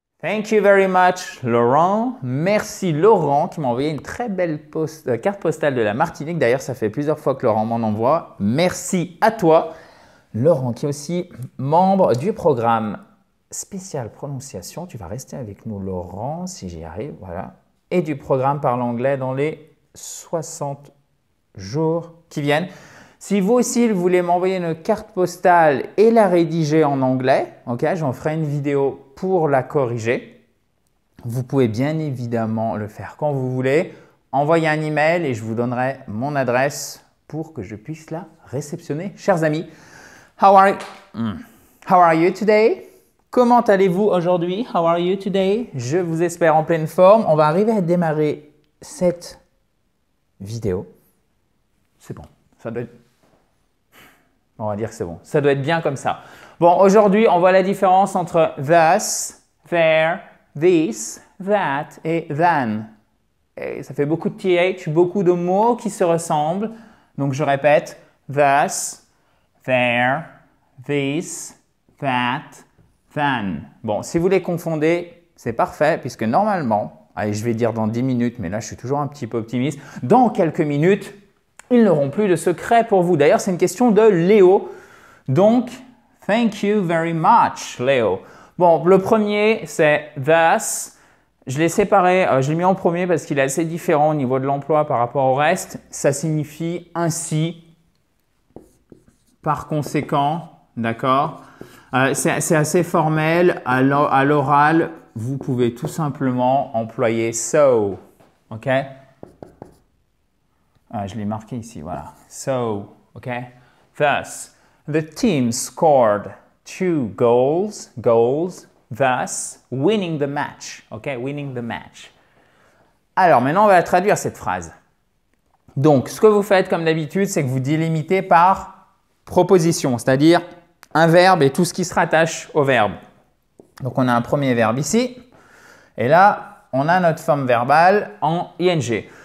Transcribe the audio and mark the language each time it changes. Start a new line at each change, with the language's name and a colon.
English: Thank you very much, Laurent.
French: Merci, Laurent, qui m'a envoyé une très belle carte postale de la Martinique. D'ailleurs, ça fait plusieurs fois que Laurent m'en envoie. Merci à toi. Laurent, qui est aussi membre du programme spécial prononciation. Tu vas rester avec nous, Laurent, si j'y arrive. Voilà. Et du programme Parle anglais dans les 60 jours qui viennent. Si vous aussi vous voulez m'envoyer une carte postale et la rédiger en anglais, okay, j'en ferai une vidéo pour la corriger. Vous pouvez bien évidemment le faire quand vous voulez. Envoyez un email et je vous donnerai mon adresse pour que je puisse la réceptionner. Chers amis,
English: how are you today?
French: Comment allez-vous aujourd'hui?
English: How are you today?
French: Je vous espère en pleine forme. On va arriver à démarrer cette vidéo. C'est bon, ça doit être... On va dire que c'est bon. Ça doit être bien comme ça. Bon, aujourd'hui, on voit la différence entre thus, there, this, that et than. Et ça fait beaucoup de th, beaucoup de mots qui se ressemblent. Donc, je répète, thus, there, this, that, than. Bon, si vous les confondez, c'est parfait puisque normalement, allez, je vais dire dans 10 minutes, mais là, je suis toujours un petit peu optimiste, dans quelques minutes, ils n'auront plus de secret pour vous. D'ailleurs, c'est une question de Léo.
English: Donc, thank you very much, Léo.
French: Bon, le premier, c'est thus. Je l'ai séparé, je l'ai mis en premier parce qu'il est assez différent au niveau de l'emploi par rapport au reste. Ça signifie ainsi, par conséquent, d'accord? C'est assez formel. À l'oral, vous pouvez tout simplement employer so, ok? Je l'ai marqué ici, voilà. So, ok?
English: Thus, the team scored 2 goals, thus winning the match, ok? Winning the match.
French: Alors, maintenant, on va traduire cette phrase. Donc, ce que vous faites comme d'habitude, c'est que vous délimitez par proposition, c'est-à-dire un verbe et tout ce qui se rattache au verbe. Donc, on a un premier verbe ici, et là, on a notre forme verbale en ing.